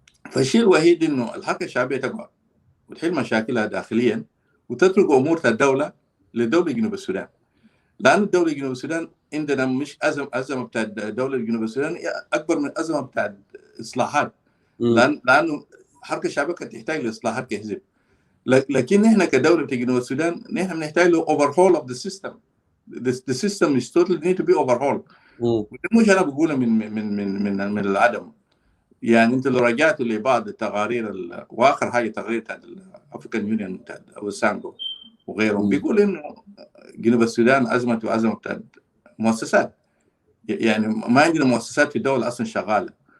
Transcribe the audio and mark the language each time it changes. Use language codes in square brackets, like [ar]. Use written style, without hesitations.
[ar] فالشيء الوحيد إنه الحركة الشعبية تقعد وتحل مشاكلها داخليا وتترك أمور الدولة لدولة جنوب السودان، لأن الدولة جنوب السودان عندنا مش أزمة بتاع الدولة جنوب السودان أكبر من أزمة بتاع إصلاحات، لأنه الحركة الشعبية كانت تحتاج لإصلاحات كحزب، لكن نحن كدولة في جنوب السودان نحن بنحتاج له [en] overhaul of the system. The system is totally need to be overhauled. [ar] مش أنا بقولها من العدم، يعني أنت لو رجعت لبعض التقارير وآخر حاجة تقرير بتاع الأفريكان يونيون أو السانجو وغيرهم بيقول إنه جنوب السودان أزمة بتاع مؤسسات، يعني ما عندنا مؤسسات في الدولة أصلا شغالة.